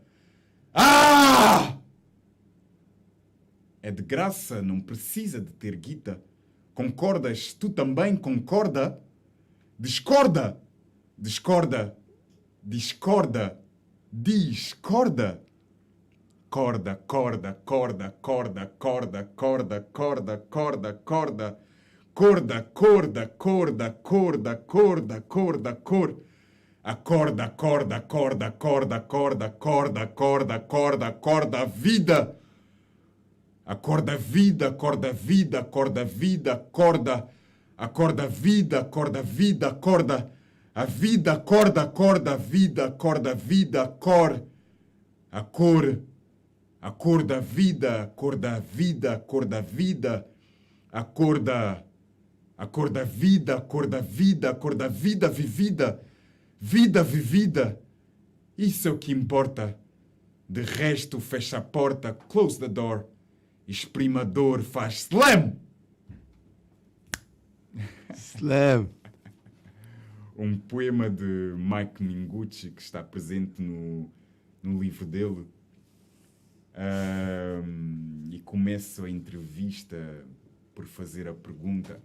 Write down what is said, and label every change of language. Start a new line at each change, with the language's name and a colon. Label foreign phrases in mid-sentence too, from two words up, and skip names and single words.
Portuguese: Ah! É de graça, não precisa de ter guita. Concordas? Tu também concorda? Discorda! Discorda! Discorda! Discorda! Corda, corda, corda, corda, corda, corda, corda, corda, corda, corda, corda, corda, corda, corda, corda, cor. Acorda, corda, corda, corda, corda, corda, corda, corda, corda, vida. Acorda vida, corda vida, corda vida, corda. Acorda vida, corda vida, corda. A vida, corda, corda, vida, corda, vida, cor. A cor. A cor da vida, cor da vida, cor da vida. A cor da vida, cor da vida, cor da vida vivida. Vida vivida. Isso é o que importa. De resto, fecha a porta,
English: close the door.
Portuguese: Exprimador faz slam! Slam. Um poema de Mike Mingucci que está presente no livro dele. E começo a entrevista por fazer a pergunta.